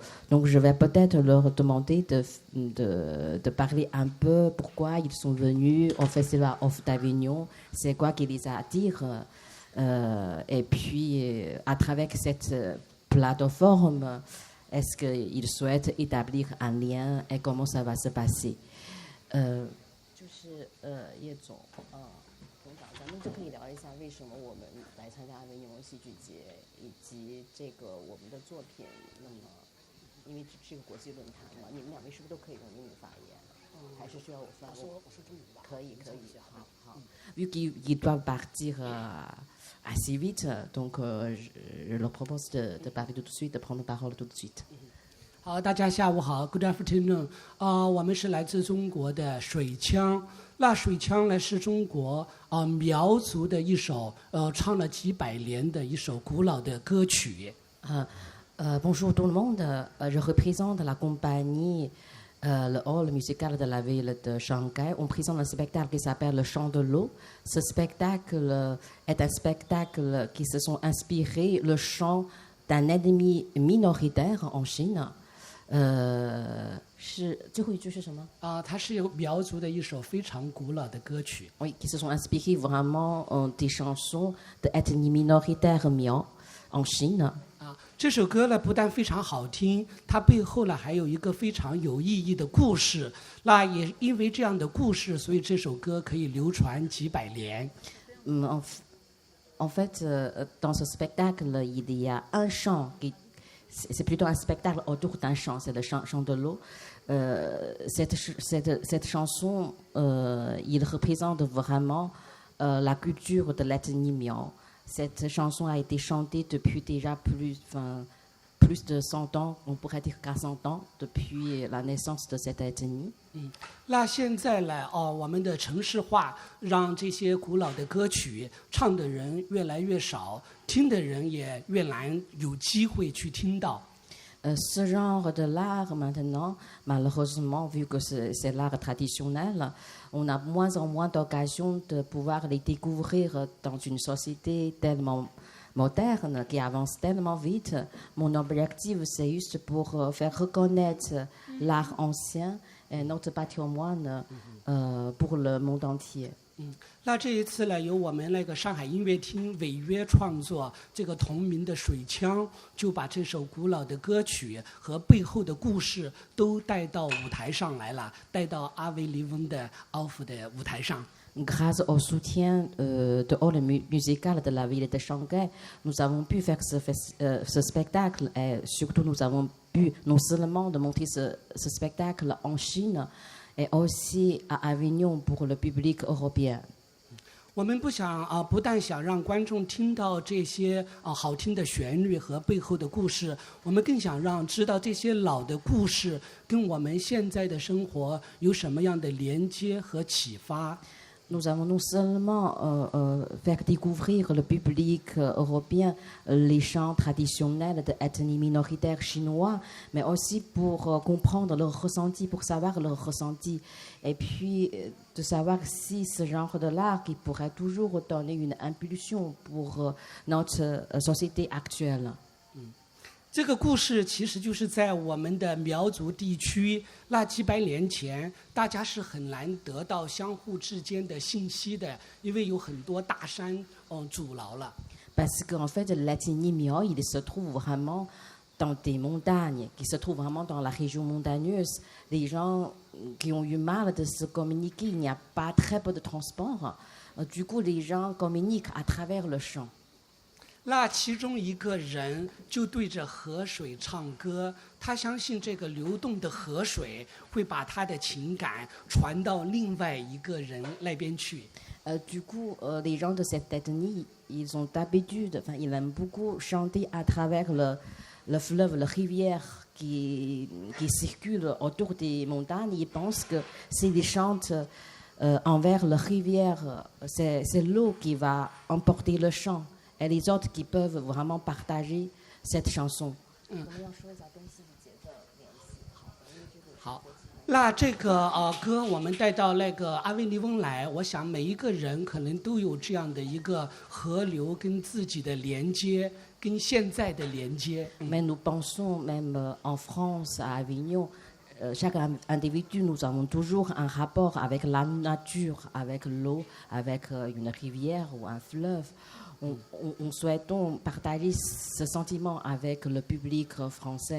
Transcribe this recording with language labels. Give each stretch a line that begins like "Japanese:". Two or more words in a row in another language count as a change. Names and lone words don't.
French: Donc je vais peut-être leur demander de parler un peu pourquoi ils sont venus au Festival Off d'Avignon, c'est quoi qui les attire, et puis à travers cette plateforme, est-ce qu'ils souhaitent établir un lien et comment ça va se passer.
Chinese: 叶总董导，咱们就可以聊一下为什么我们来参加阿维尼翁戏剧节，以及这个我们的作品。那么，因为这是个国际论坛嘛，你们2位是不是都可以用英语发言？还是需要我翻译？我说中文吧。可以，
French: 好。Vu qu'ils doivent partir assez vite, donc je leur propose de parler tout de suite, de prendre la parole tout de suite.
Chinese: 好，大家下午好 ，
English: Good afternoon。
Chinese: 我们是来自中国的水腔。那水腔呢是中国苗族的一首唱了几百年的一首古老的歌曲。
French: Bonjour tout le monde, je représente la compagnie le hall musical de la ville de Shanghai. On présente un spectacle qui s'appelle Le Chant de l'eau. Ce spectacle est un spectacle qui se sont inspirés le chant d'un ennemi minoritaire en Chine.
Chinese: 是最后一句是什么？它是有苗族的一首非常古老的歌曲。
French: Oui, qui se sont inspirés vraiment des chansons de ethnie minoritaire Miao en Chine.
Chinese: 这首歌呢不但非常好听，它背后呢还有一个非常有意义的故事。那也因为这样的故事，所以这首歌可以流传几百年。
French: En fait, dans ce spectacle, il y a un chant c'est plutôt un spectacle autour d'un chant, c'est le chant de l'eau. Cette chanson, il représente vraiment la culture de l'ethnie Miao. Cette chanson a été chantée depuis déjà plus de 100 ans, on pourrait dire qu'à 100 ans, depuis la naissance de cette ethnie.
Chinese: 那现在呢，我们的城市化让这些古老的歌曲唱的人越来越少，听的人也越难有机会去听到。
French: Ce genre de l'art maintenant, malheureusement, vu que c'est l'art traditionnel, on a moins en moins d'occasions de pouvoir les découvrir dans une société tellement moderne qui avance tellement vite. Mon objectif, c'est juste pour faire reconnaître l'art ancien et notre patrimoine pour le monde entier.
Chinese: 那这一次呢，由我们那个上海音乐厅违约创作这个同名的水枪，就把这首古老的歌曲和背后的故事都带到舞台上来了，带到阿维尼翁的奥夫的舞台上。
French: Grâce au soutien de hall musical de la ville de Shanghai, nous avons pu faire ce spectacle et surtout nous avons pu non seulement de montrer ce spectacle en Chine et aussi à Avignon pour le public européen.
Chinese: 我们不但想让观众听到这些好听的旋律和背后的故事，我们更想让知道这些老的故事跟我们现在的生活有什么样的连接和启发。
French: Nous avons non seulement faire découvrir le public européen les chants traditionnels de l'ethnie minoritaire chinois, mais aussi pour comprendre leur ressenti, pour savoir leur ressenti, et puis de savoir si ce genre de l'art qui pourrait toujours donner une impulsion pour notre société actuelle.
Chinese: 这个故事其实就是在我们的苗族地区，那几百年前，大家是很难得到相互之间的信息的，因为有很多大山阻挠了。
French: Parce qu'en fait, l'ethnie Miao, il se trouve vraiment dans des montagnes, qui se trouvent vraiment dans la région montagneuse. Les gens qui ont eu mal de se communiquer, il n'y a pas très peu de transport. Du coup, les gens communiquent à travers le chant.
Chinese: 那其中一个人就对着河水唱歌，他相信这个流动的河水会把他的情感传到另外一个人那边去。
French: Du coup, les gens de cette ethnie, ils ont l'habitude, enfin, ils aiment beaucoup chanter à travers le fleuve, la rivière qui circule autour des montagnes. Ils pensent que s'ils chantent envers la rivière, c'est l'eau qui va emporter le chant. Et les autres qui peuvent vraiment partager cette chanson.
Chinese: 好，那这个歌我们带到那个阿维尼翁来，我想每一个人可能都有这样的一个河流跟自己的连接，跟现在的连接。
French: Mais nous pensons même en France, à Avignon, chaque individu, nous avons toujours un rapport avec la nature, avec l'eau, avec une rivière ou un fleuve. On souhaitons partager ce sentiment avec le public français.